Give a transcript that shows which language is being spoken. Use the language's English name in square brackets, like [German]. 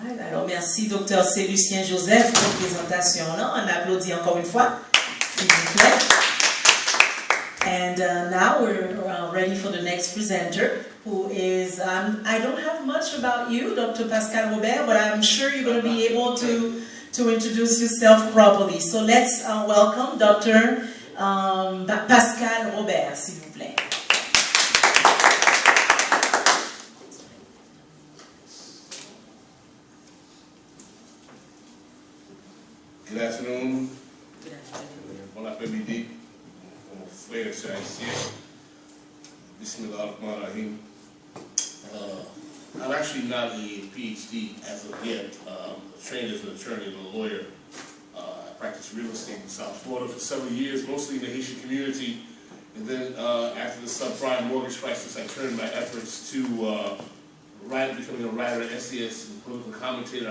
[French] Alors, merci, Dr. Lucien Joseph, pour la présentation. On applaudit encore une fois, s'il vous plaît. [English] And now we're ready for the next presenter, who is, I don't have much about you, Dr. Pascal Robert, but I'm sure you're going to be able to introduce yourself properly. So let's welcome Dr. Pascal Robert, [French] s'il vous plaît. [English] Good afternoon. Good afternoon. [French] Bon après-midi. Mon frère et sœurs haïtiens. [Arabic] Bismillahirrahmanirrahim. [English] I'm actually not a PhD as of yet. Trained as an attorney and a lawyer. I practiced real estate in South Florida for several years, mostly in the Haitian community. And then after the subprime mortgage crisis, I turned my efforts to becoming a writer, essayist, and political commentator.